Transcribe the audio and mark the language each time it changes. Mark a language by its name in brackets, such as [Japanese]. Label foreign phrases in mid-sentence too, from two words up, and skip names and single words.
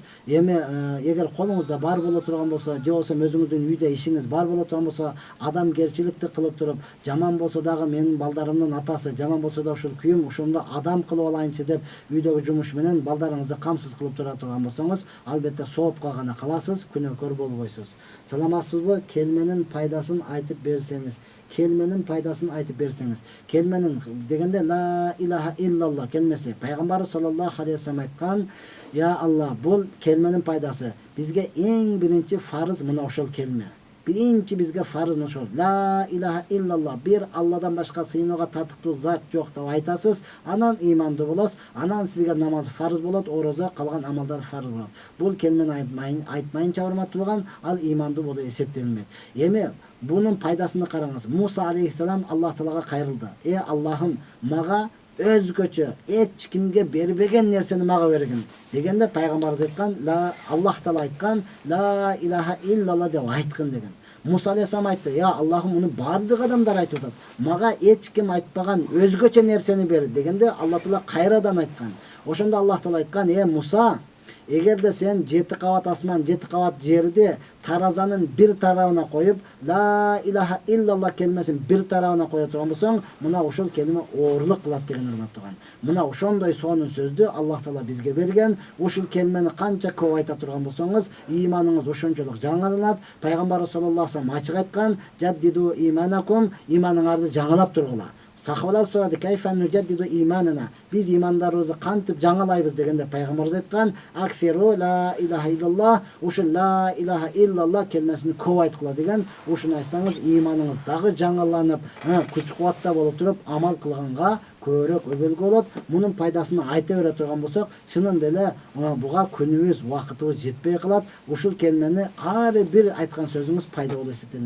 [Kyrgyz] Эми эгер колуңузда бар боло турган болсо, же болбосо өзүңүздүн үйдө ишиңиз бар боло турган болсо, адамгерчиликти кылып туруп, жаман болсо дагы менин балдарымдын атасы, жаман болсо да ушул күйөөм, ошондо адам кылып алайынчы деп үйдөгү жумуш менен балдарыңызды камсыз кылып тура турган болсоңуз, албетте соопко гана каласыз, күнөөкөр болбойсуз. Саламатсызбы? Келменин пайдасын айтып берсеңиз. Келменин пайдасын айтып берсеңиз. Келменин дегенде [Arabic] لا إله إلا الله [Kyrgyz] келмеси. Пайгамбар [Arabic] صلى الله عليه وسلم [Kyrgyz] айткан, я Аллах, бул келменин пайдасы. Бизге эң биринчи фарыз мына ошол келме. Биринчи бизге фарыз ошол. [Arabic] لا إله إلا الله, [Kyrgyz] бир Алладан башка сыйынууга татыктуу зат жок деп айтасыз, анан ыймандуу болосуз, анан сизге намаз фарыз болот, орозо, калган амалдар фарыз болот. Бул келмени айтмайынча урматтуулган, ал ыймандуу болуп эсептелинбейт. Эми bunun пайдасына караңыз. Муса алейхиссалам Аллах Таалага кайрылды. Аллахым, мага өзгөчө эч кимге бербеген нерсени мага бергин дегенде пайгамбарыбыз айткан, Аллах Таала айткан, [Arabic] لا إله إلا الله [Kyrgyz] деп айткын деген. Муса алейхиссалам айтты, я Аллахым, муну бардык адамдар айтып атат. Мага эч ким айтпаган өзгөчө нерсени бер дегенде Аллах Таала кайрадан айткан. Ошондо Аллах Таала айткан, Муса, эгерде сен 7 кабат асман, 7 кабат жерди таразанын бир тарабына коюп, [Arabic] لا إله إلا الله [Kyrgyz] келмесин бир тарабына кое турган болсоң, мына ошол келме оорлук кылат деген урматтууган. Мына ошондой сонун сөздү Аллах Таала бизге берген. Ушул келмени канча көп айта турган болсоңуз, ыйманыңыз ошончолук жаңыланат. Пайгамбар [Arabic] صلى الله عليه وسلم [Kyrgyz] ачык айткан, [Arabic] جددوا إيمانكم, [Kyrgyz] иманыңарды жаңылап тургула. Сахабалар сурады, [Arabic] كيف نجدد إيماننا, [Kyrgyz] биз имандарыбызды кантип жаңылайбыз дегенде пайгамбарыбыз айткан, [Arabic] أكثروا لا إله إلا الله, [Kyrgyz] ушул [Arabic] لا إله إلا الله [Kyrgyz] келмесин көп айткыла деген. Ушуну айтсаңыз, иманыңыз дагы жаңыланып, күч кубатта болуп туруп, амал кылганга көбүрөөк өбөлгө болот. Мунун пайдасын айта бере турган болсок, чынында эле буга күнүбүз, убакытыбыз жетпей калат. Ушул келмени ар бир айткан сөзүңүз пайда болуп эсептелет.